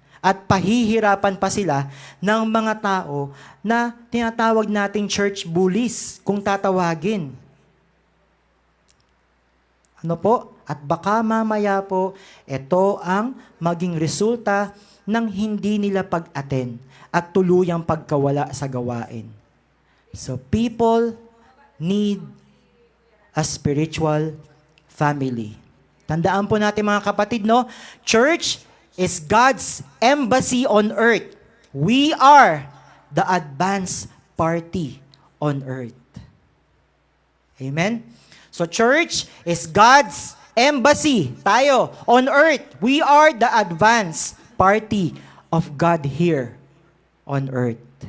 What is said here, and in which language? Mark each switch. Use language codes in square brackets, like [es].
[tl] At pahihirapan pa sila ng mga tao na tinatawag nating church bullies, kung tatawagin. Ano po? At baka mamaya po, ito ang maging resulta ng hindi nila pag-attend at tuluyang pagkawala sa gawain. [en] So people need a spiritual family. [tl] Tandaan po natin mga kapatid, no? [en] Church is God's embassy on earth. We are the advance party on earth. Amen? So church is God's embassy. Tayo, on earth. We are the advance party of God here on earth.